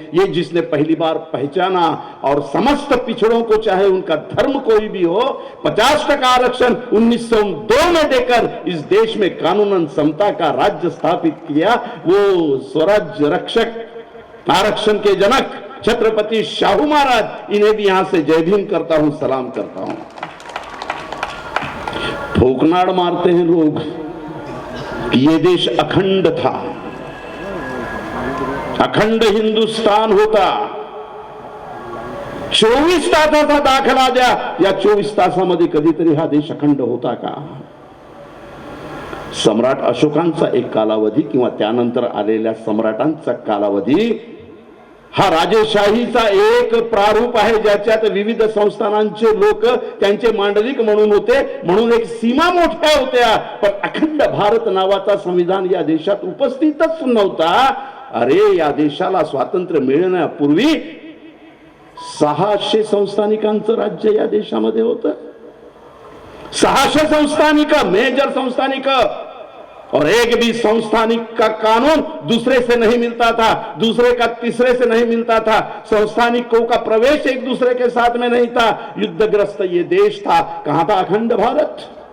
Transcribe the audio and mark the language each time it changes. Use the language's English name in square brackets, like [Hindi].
[Hindi] ये जिसने पहली बार पहचाना और समस्त पिछड़ों को, चाहे उनका धर्म कोई भी हो, 50% आरक्षण 1902 में देकर इस देश में कानूनन समता का राज्य स्थापित किया, वो स्वराज्य रक्षक, आरक्षण के जनक छत्रपति शाहू महाराज, इन्हें भी यहां से जय भीम करता हूं, सलाम करता हूं. ठोकनाड़ मारते हैं लोग कि ये देश अखंड था, [Marathi] अखंड हिंदुस्तान होता, 24 तासाचा दाखला द्या, या 24 तासामध्ये कधीतरी हा देश अखंड होता का? सम्राट अशोकांचा एक कालावधी किंवा त्यानंतर आलेल्या सम्राटांचा कालावधी हा राजेशाहीचा एक प्रारूप आहे, ज्याच्यात विविध संस्थानांचे लोक त्यांचे मांडलिक म्हणून होते, म्हणून एक सीमा मोठ्या होत्या, पण अखंड भारत नावाचा संविधान या देशात उपस्थितच नव्हता. अरे, या देशाला स्वातंत्र्य मिळण्यापूर्वी 600 संस्थानिकांचं राज्य या देशामध्ये होतं. [Hindi] 600 संस्थानिक, मेजर संस्थानिक, और एक भी संस्थानिक का कानून दूसरे से नहीं मिलता था, दूसरे का तीसरे से नहीं मिलता था. संस्थानिकों का प्रवेश एक दूसरे के साथ में नहीं था. युद्धग्रस्त ये देश था. कहां था अखंड भारत?